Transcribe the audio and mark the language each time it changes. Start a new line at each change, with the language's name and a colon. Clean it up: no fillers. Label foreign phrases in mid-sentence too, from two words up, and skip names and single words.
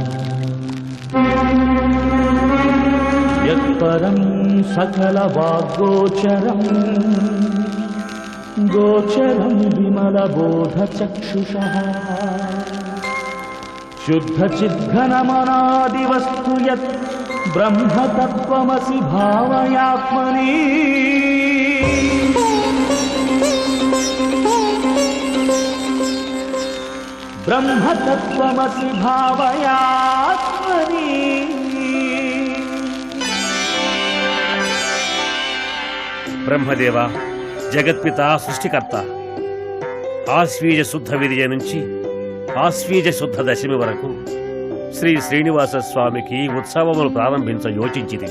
Sanskrit: यत्परं सकलवाग्गोचरं गोचरं विमलबोधचक्षुषः शुद्धचिद्घनमनादिवस्तु यत् ब्रह्मतत्त्वमसि भावयात्मनि। ब्रह्मतत्त्वमसि भावयात्मनि।
Telugu: బ్రహ్మదేవ, జగత్పిత, సృష్టికర్త, ఆశ్వీజ శుద్ధ విదియ నుంచి ఆశ్వీజ శుద్ధ దశమి వరకు శ్రీ శ్రీనివాస స్వామికి ఉత్సవములు ప్రారంభించ యోచించితిని.